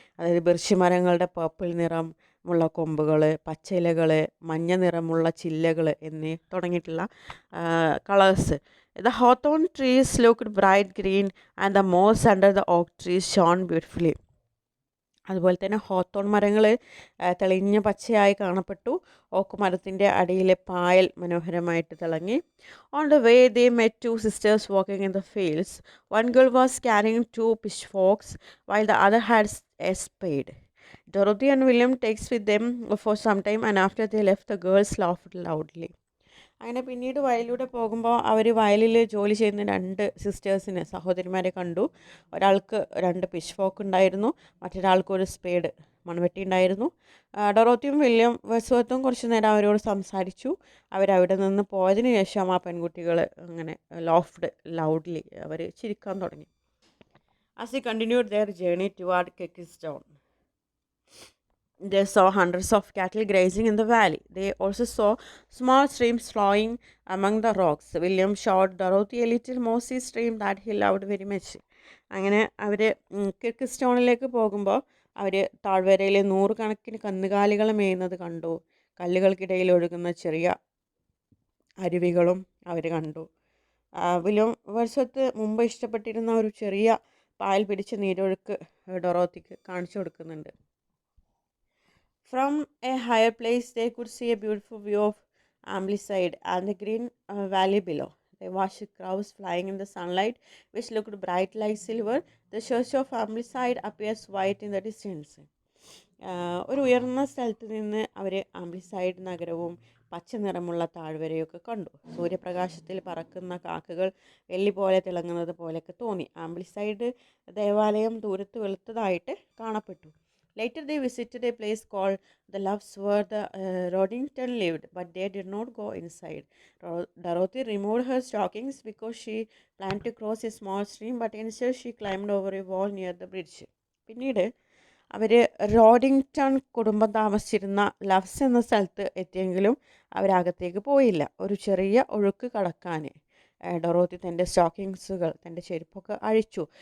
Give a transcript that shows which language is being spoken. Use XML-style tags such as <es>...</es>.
<ml>അതായത് ബിർച്ച് മരങ്ങളുടെ പർപ്പിൾ നിറമുള്ള കൊമ്പുകൾ, പച്ചിലകൾ, മഞ്ഞ നിറമുള്ള ചില്ലകൾ എന്നീ തുടങ്ങിയിട്ടുള്ള colours.</ml> <en>The hawthorn trees looked bright green and the moss under the oak trees shone beautifully.</en> <ml>അതുപോലെ തന്നെ ഹോത്തോൺ മരങ്ങൾ തെളിഞ്ഞ പച്ചയായി കാണപ്പെട്ടു. ഓക്ക് മരത്തിൻ്റെ അടിയിലെ പായൽ മനോഹരമായിട്ട് തിളങ്ങി.</ml> <en>On the way they met two sisters walking in the fields. One girl was carrying 2 pitchforks while the other had a spade. Dorothy and William takes with them for some time and after they left the girls laughed loudly.</en> <ml>അങ്ങനെ പിന്നീട് വയലിലൂടെ പോകുമ്പോൾ അവർ വയലിൽ ജോലി ചെയ്യുന്ന 2 സിസ്റ്റേഴ്സിനെ, സഹോദരിമാരെ കണ്ടു. ഒരാൾക്ക് 2 പിച്ച്ഫോർക്ക് ഉണ്ടായിരുന്നു, മറ്റൊരാൾക്ക് ഒരു സ്പേഡ്, മൺവെട്ടി ഉണ്ടായിരുന്നു. ഡൊറോത്തിയും വില്യം വേഴ്സ്വർത്തും കുറച്ച് നേരം അവരോട് സംസാരിച്ചു. അവരവിടെ നിന്ന് പോയതിന് ശേഷം ആ പെൺകുട്ടികൾ അങ്ങനെ</ml> <en>laughed loudly</en> <ml>അവർ ചിരിക്കാൻ തുടങ്ങി.</ml> <en>As they continued their journey toward Keckstown, they saw hundreds of cattle grazing in the valley. They also saw small streams flowing among the rocks. William showed Dorothy a little mossy stream that he loved very much.</en> <ml>അങ്ങനെ അവർ കിർക്ക്സ്റ്റോണിലേക്ക് പോകുമ്പോൾ അവർ താഴ്വരയിൽ 100 കണക്കിന് കന്നുകാലികൾ മേയുന്നത് കണ്ടു. കല്ലുകൾക്കിടയിൽ ഒഴുകുന്ന ചെറിയ അരുവികളും അവർ കണ്ടു. വില്യം വേഴ്സ്വർത്ത് മുമ്പ് ഇഷ്ടപ്പെട്ടിരുന്ന ഒരു ചെറിയ പായൽ പിടിച്ച നീരൊഴുക്ക് ഡൊറോത്തിക്ക് കാണിച്ചു കൊടുക്കുന്നുണ്ട്.</ml> <en>From a higher place, they could see a beautiful view of Ambleside and the green valley below. They watched crows flying in the sunlight, which looked bright like silver. The church of Ambleside appears white in the distance.</en> <ml>ഒരു ഉയർന്ന സ്ഥലത്ത് നിന്ന് അവർ ആംബ്ലിസൈഡ് നഗരവും പച്ച നിറമുള്ള താഴ്വരയൊക്കെ കണ്ടു. സൂര്യപ്രകാശത്തിൽ പറക്കുന്ന കാക്കകൾ വെള്ളി പോലെ തിളങ്ങുന്നത് പോലെയൊക്കെ തോന്നി. ആംബ്ലിസൈഡ് ദേവാലയം ദൂരത്ത് വെളുത്തതായിട്ട് കാണപ്പെട്ടു.</ml> <en>Later they visited a place called the Loves where the Roddington lived, but they did not go inside. Dorothy removed her stockings because she planned to cross a small stream, but instead she climbed over a wall near the bridge.</en> <ml>പിന്നീട് അവർ റോഡിങ്ടൺ കുടുംബം താമസിച്ചിരുന്ന loves എന്ന സ്ഥലത്ത് എത്തിയെങ്കിലും അവരകത്തേക്ക് പോയില്ല. ഒരു ചെറിയ ഒഴുക്ക് കടക്കാൻ ഡൊറോത്തി തൻ്റെ സ്റ്റോക്കിങ്സുകൾ, തൻ്റെ ചെരുപ്പൊക്കെ അഴിച്ചു.</ml>